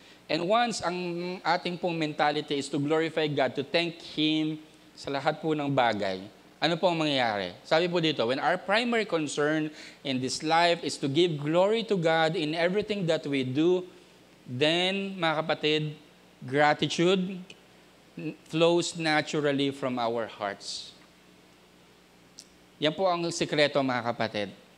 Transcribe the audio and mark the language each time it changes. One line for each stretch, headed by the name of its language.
Filipino: And once ang ating pong mentality
English: is to glorify God, to thank Him
Filipino: sa lahat po ng bagay, ano po ang mangyayari? Sabi po dito,
English: when our primary concern in this life is to give glory to God in everything that we do, then,
Filipino: mga kapatid,
English: gratitude flows naturally from our hearts.
Filipino: Yan po ang sikreto, mga kapatid.